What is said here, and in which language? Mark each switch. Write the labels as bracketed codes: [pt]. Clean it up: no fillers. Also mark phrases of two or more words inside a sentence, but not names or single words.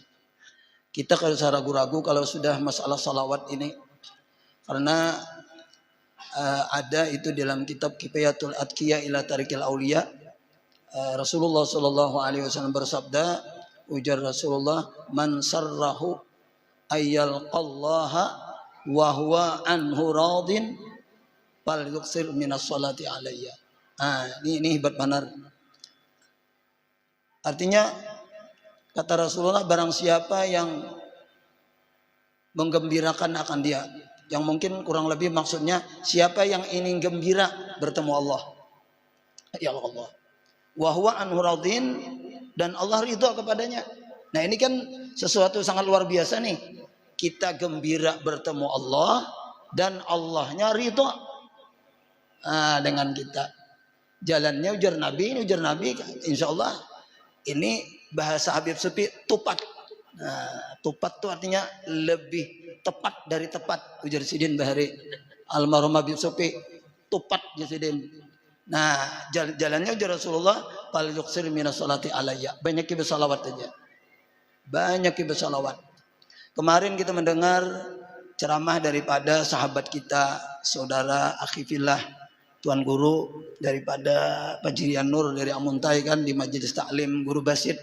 [id] Kita kalau ragu-ragu kalau sudah masalah salawat ini, karena ada itu dalam kitab Kifayatul Atqiya ila Tarikil Auliya. [ar] رسول الله صلى الله عليه وسلم [id] bersabda, ujar [ar] Rasulullah, من سره أن يلقى الله وهو عنه راض فليكثر من الصلاة علي. [id] Ini hebat benar. Artinya kata Rasulullah, barang siapa yang menggembirakan akan dia, yang mungkin kurang lebih maksudnya siapa yang ingin gembira bertemu Allah, ya Allah, [ar] وهو عنه راض, [id] dan Allah ridha kepadanya. Nah ini kan sesuatu sangat luar biasa nih. Kita gembira bertemu Allah dan Allahnya ridha dengan kita. [bjn] Jalannya ujar Nabi, ini ujar Nabi, insya Allah ini bahasa Habib Sufi tupat. Tupat itu artinya lebih tepat dari tepat, ujar Sidin Bahari almarhum Habib Sufi, tupat ya Sidin. Nah jalannya ujar Rasulullah, [ar] فليكثر من الصلاة علي, [id] banyak bersalawat aja, banyak bersalawat. Kemarin kita mendengar ceramah daripada sahabat kita, saudara akhifillah, Tuan Guru daripada Fajrian Nur dari Amuntai kan, di Majelis Taklim Guru Basit.